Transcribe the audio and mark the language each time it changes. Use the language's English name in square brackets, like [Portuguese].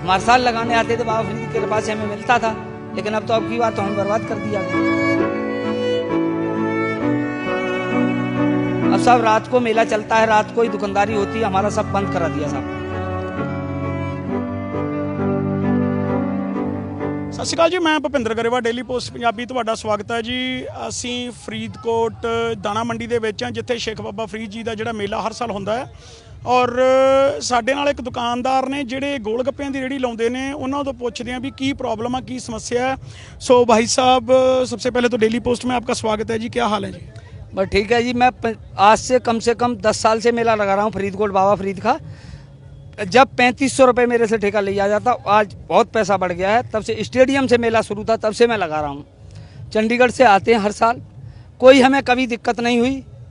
[Hindi] हमारे साल लगाने आते थे, बाबा फरीद की कृपा से हमें मिलता था, लेकिन अब तो अब की बात तो हमें बर्बाद कर दिया गया। अब सब रात को मेला चलता है, रात को ही दुकानदारी होती है, हमारा सब बंद करा दिया साहब। [Punjabi] ਸਤਿ ਸ਼੍ਰੀ ਅਕਾਲ ਜੀ, ਮੈਂ ਭੁਪਿੰਦਰ ਗਰੇਵਾਲ, ਡੇਲੀ ਪੋਸਟ ਪੰਜਾਬੀ ਤੁਹਾਡਾ ਸਵਾਗਤ ਹੈ ਜੀ। ਅਸੀਂ ਫਰੀਦਕੋਟ ਦਾਣਾ ਮੰਡੀ ਦੇ ਵਿੱਚ ਹਾਂ, ਜਿੱਥੇ ਸ਼ੇਖ ਬਾਬਾ ਫਰੀਦ ਜੀ ਦਾ ਜਿਹੜਾ ਮੇਲਾ ਹਰ ਸਾਲ ਹੁੰਦਾ ਹੈ। ਔਰ ਸਾਡੇ ਨਾਲ ਇੱਕ ਦੁਕਾਨਦਾਰ ਨੇ ਜਿਹੜੇ ਗੋਲ ਗੱਪਿਆਂ ਦੀ ਰੇਹੜੀ ਲਾਉਂਦੇ ਨੇ, ਉਹਨਾਂ ਤੋਂ ਪੁੱਛਦੇ ਹਾਂ ਵੀ ਕੀ [Hindi] ਪ੍ਰॉब्लम है, [Punjabi] ਕੀ [Hindi] समस्या है। सो भाई साहब, सबसे पहले तो डेली पोस्ट में आपका स्वागत है जी, क्या हाल है जी? बस ठीक है जी। मैं आज से कम 10 साल से मेला लगा रहा हूँ फरीदकोट बाबा फरीद का। जब 3500 रुपये मेरे से ठेका लिया जाता, आज बहुत पैसा बढ़ गया है। तब से स्टेडियम से मेला शुरू था, तब से मैं लगा रहा हूँ। चंडीगढ़ से आते हैं हर साल, कोई हमें कभी दिक्कत नहीं हुई।